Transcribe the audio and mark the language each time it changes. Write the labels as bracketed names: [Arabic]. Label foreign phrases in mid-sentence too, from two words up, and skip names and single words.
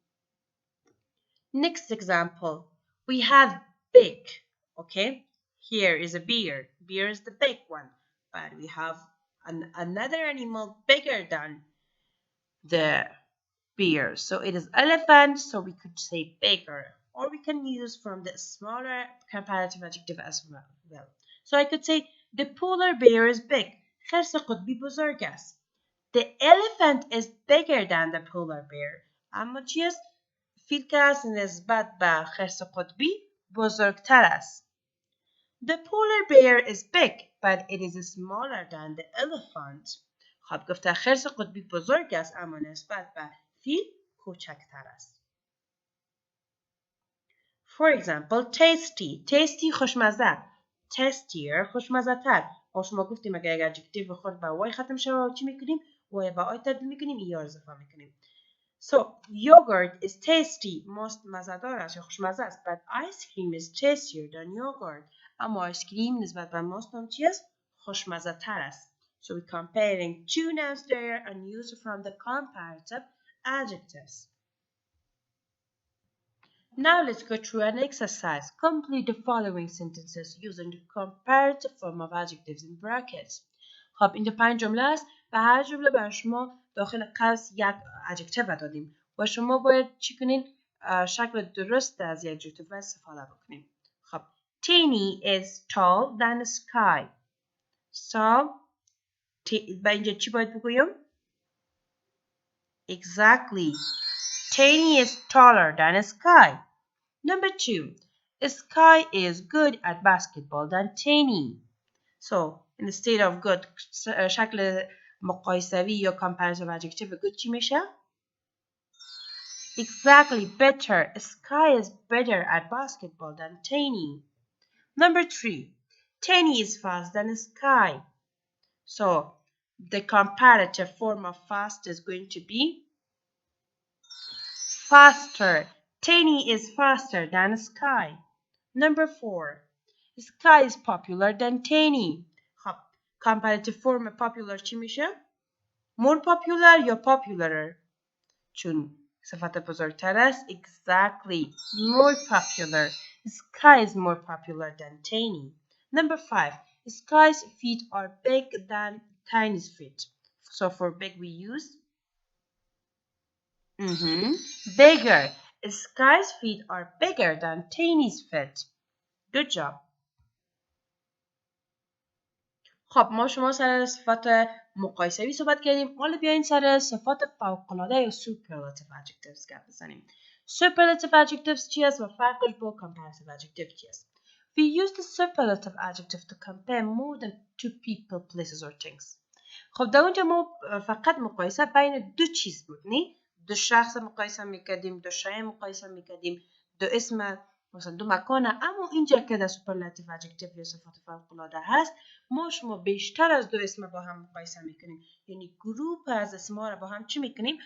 [English] Next example, we have big. Okay, here is a bear. Bear is the big one, but we have another animal bigger than the bear. So it is elephant, so we could say bigger. Or we can use from the smaller comparative adjective as well. So I could say the polar bear is big. [Persian] خرس قطبی بزرگ است. [English] The elephant is bigger than the polar bear. [Persian] اما چی است؟ فیل که است نسبت به خرس قطبی بزرگتر است. [English] The polar bear is big, but it is smaller than the elephant. [Persian] خب گفته خرس قطبی بزرگ است اما نسبت به فیل کوچکتر است. [English] For example, tasty. [Persian] Tasty خوشمزه. Tastier خوشمزه تر. ما شما گفتیم اگر ادجکتیو خود با وای ختم شود چی میکنیم؟ وای با آی تبدیل میکنیم ای اضافه میکنیم. [English] So, yogurt is tasty. most [Persian] مزه‌دار است یا خوشمزه است. [English] But ice cream is tastier than yogurt. [Persian] اما آیس کریم نسبت به ماست هم چی است؟ خوشمزه تر است. [English] So, we're comparing two nouns there and use from the comparative adjectives. Now let's go through an exercise. Complete the following sentences using the comparative form of adjectives in brackets. [Persian] خب اینجا 5 جمله است و هر جمله بر شما داخل قوس یک ادجکتیو دادیم و شما باید چی کنین؟ شکل درست از یک ادجکتیو استفاده بکنین. [English] خب Tiny is tall than sky. [Persian] So و اینجا چی باید بگویم؟ [English] Exactly. Tiny is taller than sky. Number 2. Sky is good at basketball than Tiny. So, instead of good, [Persian] شکل مقایسوی یا [English] comparative adjective good [Persian] چی میشه؟ [English] Exactly, better. Sky is better at basketball than Tiny. Number 3. Tiny is fast than Sky. So, the comparative form of fast is going to be faster. Tiny is faster than Sky. Number 4. Sky is popular than Tiny. Comparative form popular [Persian] چی میشه؟ [English] More popular یا popularer؟ [Persian] چون صفت بزرگتر است. [English] Exactly. More popular. Sky is more popular than Tiny. Number 5. Sky's feet are big than Tiny's feet. So for big we use bigger. Sky's feet are bigger than Tiny's feet. Good job. [Persian] خب ما شما سر صفات مقایسوی صحبت کردیم. حالا بیاین سر صفات فوق‌العاده یا [English] superlative adjectives [Persian] گپ بزنیم. [English] Superlative adjectives [Persian] چی است و فرقش با [English] comparative adjective [Persian] چی است؟ [English] We use the superlative adjective to compare more than two people, places or things. [Persian] خب در اونجا ما فقط مقایسه بین دو چیز بود، نه؟ دو شخص مقایسه میکردیم، دو شیء مقایسه میکردیم، دو اسم مثلا دو مکانه. اما اینجا که در [English] superlative adjective [Persian] یا صفات فوق‌العاده هست ما شما بیشتر از دو اسم با هم مقایسه میکنیم، یعنی گروپ از اسم‌ها را با هم چی میکنیم؟